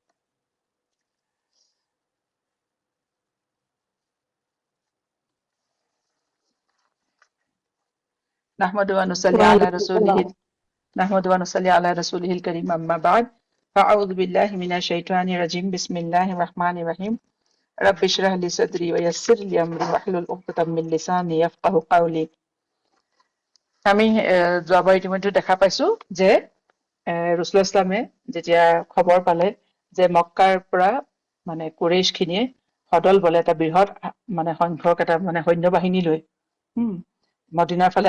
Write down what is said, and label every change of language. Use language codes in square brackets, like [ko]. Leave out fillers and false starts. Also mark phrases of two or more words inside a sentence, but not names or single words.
[ar] نحمد ونصلي على وعليكم رسوله السلام. نحمد ونصلي على رسوله الكريم أما بعد فأعوذ بالله من الشيطان الرجيم بسم الله الرحمن الرحيم رب اشرح لي صدري ويسر لي أمري واحلل عقدة من لساني يفقهوا قولي [as] আমি যোৱাবাৰ ইতিমধ্যে দেখা পাইছো যে ৰাসূলুল্লাহ ইছলামে যেতিয়া খবৰ পালে যে মক্কাৰ পৰা মানে কুৰাইশ খিনিয়ে সদল বলে এটা বৃহৎ মানে সংখ্যক এটা মানে সৈন্যবাহিনী লৈ মদিনাৰ ফালে